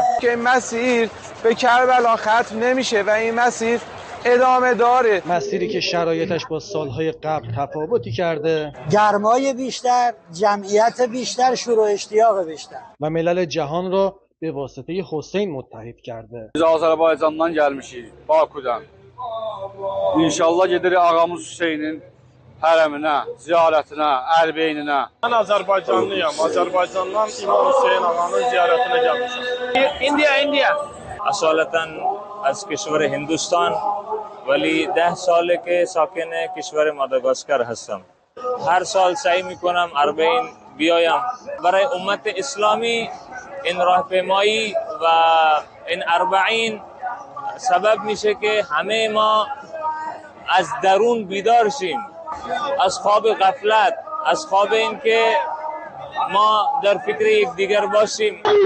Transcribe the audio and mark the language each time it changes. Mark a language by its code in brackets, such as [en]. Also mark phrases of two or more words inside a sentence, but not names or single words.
[fa] که این مسیر به کربلا ختم نمیشه و این مسیر ادامه داره. مسیری که شرایطش با سالهای قبل تفاوتی کرده، گرمای بیشتر، جمعیت بیشتر، شور و اشتیاق بیشتر و ملل جهان را به واسطه حسین متحد کرده. [az] Biz Azərbaycandan gəlmişik, Bakudan. İnşallah gedirik ağamız Hüseynin hərəminə, ziyarətinə, ərbeyninə. [tr] Ben Azerbaycanlıyım. Azerbaycan'dan İmam Hüseyin Ağa'nın ziyaretine gelmişim. [fa] India. اصالتا از کشور هندوستان ولی 10 ساله که ساکن کشور ماداگاسکر هستم. هر سال سعی میکنم اربعین بیایم. برای امت اسلامی این راهپیمایی و این اربعین سبب میشه که همه ما از درون بیدار شیم، از خواب غفلت، از خواب این که ما در فکر یکدیگر باشیم.